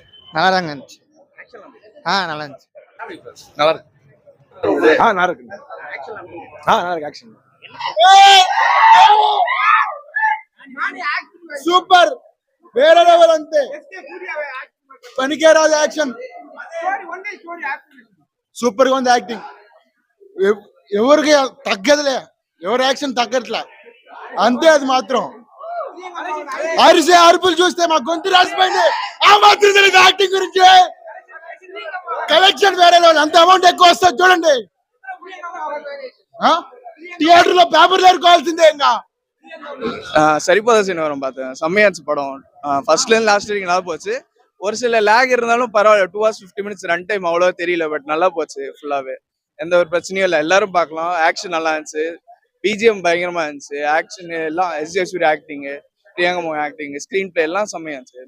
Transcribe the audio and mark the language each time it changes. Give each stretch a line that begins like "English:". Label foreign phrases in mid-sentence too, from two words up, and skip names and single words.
Tamil: நல்லா தாங்க இருந்துச்சு. நல்லா இருந்துச்சு. நல்லா இருக்கு. நல்லா இருக்கு. நல்லா இருக்கு ஆக்ஷன்.
Telugu: సూపర్ వేరే లెవెల్ అంతే పనికిరాదు యాక్షన్ సూపర్ గా ఉంది యాక్టింగ్ ఎవరికి తగ్గదులే ఎవరి యాక్షన్ తగ్గట్లే అంతే అది మాత్రం అరిసే అరుపులు చూస్తే మా గొంతు రాసిపోయింది ఆ మాత్రం తెలియదు యాక్టింగ్ గురించి కలెక్షన్ వేరే లెవెల్ అంత అమౌంట్ ఎక్కువ వస్తుంది చూడండి థియేటర్ లో పేపర్లు ఏరుకోవాల్సిందే ఇంకా
Tamil: சரிப்போதா சீனிவாரம் பார்த்தேன். செம்மையாச்சு படம். ஃபர்ஸ்ட்ல இருந்து லாஸ்ட் வரைக்கும் நல்லா போச்சு. ஒரு சில லேக் இருந்தாலும் பரவாயில்ல.
English: 2 hours 50 minutes run time
Tamil: அவ்வளோ தெரியல. பட் நல்லா போச்சு ஃபுல்லாவே. எந்த ஒரு பிரச்சனையும் இல்லை. எல்லாரும் பார்க்கலாம். ஆக்ஷன் நல்லா இருந்துச்சு. பிஜிஎம் பயங்கரமா இருந்துச்சு. ஆக்ஷன் எல்லாம் எஸ்ஜே சூர்யா ஆக்டிங், பிரியங்கா மோகன் ஆக்டிங்,
English: screen play
Tamil: எல்லாம் செம்மையா இருந்துச்சு.